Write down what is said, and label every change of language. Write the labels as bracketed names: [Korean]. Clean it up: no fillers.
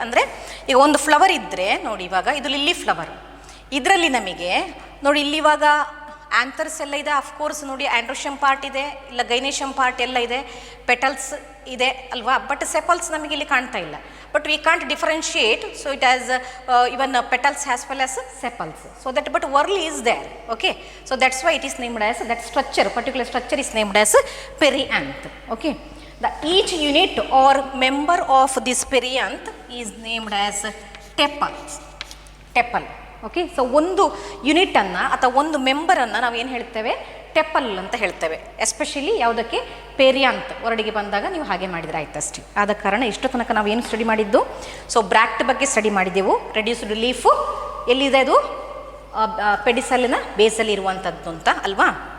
[Kannada] ಅಂದರೆ ಈಗ ಒಂದು ಫ್ಲವರ್ ಇದ್ದರೆ ನೋಡಿ, ಇವಾಗ ಇದು ಲಿಲ್ಲಿ ಫ್ಲವರ್, ಇದರಲ್ಲಿ ನಮಗೆ ನೋಡಿ ಇಲ್ಲಿ ಇವಾಗ ಆ್ಯಂಥರ್ಸ್ ಎಲ್ಲ ಇದೆ, ಅಫ್ಕೋರ್ಸ್ ನೋಡಿ ಆ್ಯಂಡ್ರೋಶಿಯಮ್ ಪಾರ್ಟ್ ಇದೆ, ಇಲ್ಲ ಗೈನೇಶಿಯಮ್ ಪಾರ್ಟ್ ಎಲ್ಲ ಇದೆ, ಪೆಟಲ್ಸ್ ಇದೆ ಅಲ್ವಾ, ಬಟ್ ಸೆಪಲ್ಸ್ ನಮಗೆ ಇಲ್ಲಿ ಕಾಣ್ತಾ ಇಲ್ಲ. [English] But we can't differentiate, so it has even petals as well as sepals, so that but whorl is there. Okay, so that's why it is named as, that structure, particular structure is named as perianth. Okay, the each unit or member of this perianth is named as tepals. Tepal. [Kannada] Okay, so ಒಂದು ಯೂನಿಟನ್ನು ಅಥವಾ ಒಂದು ಮೆಂಬರನ್ನು ನಾವು ಏನು ಹೇಳ್ತೇವೆ, tepal ಅಂತ ಹೇಳ್ತೇವೆ. Especially ಯಾವುದಕ್ಕೆ, ಪೇರಿಯಾಂತ್ ವರ್ಡಿಗೆ ಬಂದಾಗ ನೀವು ಹಾಗೆ ಮಾಡಿದರೆ ಆಯ್ತಷ್ಟೇ. ಆದ ಕಾರಣ ಇಷ್ಟು ತನಕ ನಾವು ಏನು ಸ್ಟಡಿ ಮಾಡಿದ್ದು, ಸೊ ಬ್ರ್ಯಾಕ್ಟ್ ಬಗ್ಗೆ ಸ್ಟಡಿ ಮಾಡಿದ್ದೆವು. ರೆಡ್ಯೂಸ್ಡ್ ಲೀಫು ಎಲ್ಲಿದೆ, ಅದು ಪೆಡಿಸಲಿನ ಬೇಸಲ್ಲಿ ಇರುವಂಥದ್ದು ಅಂತ ಅಲ್ವಾ.